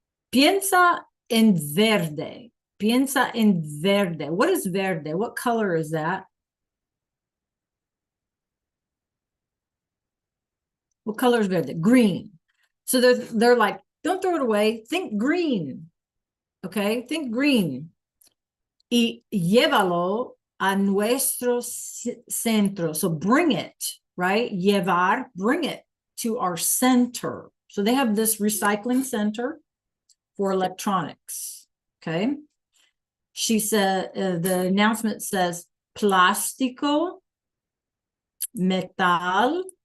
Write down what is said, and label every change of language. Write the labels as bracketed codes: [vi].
[es] Piensa en verde. Piensa en verde. [en] What is verde? What color is that? What color is verde? Green. So they're like, don't throw it away. Think green. Okay, think green. [es] Y llévalo a nuestro centro. [en] So bring it, right? Llevar, bring it to our center. So they have this recycling center for electronics. Okay. She said, the announcement says plástico, metal.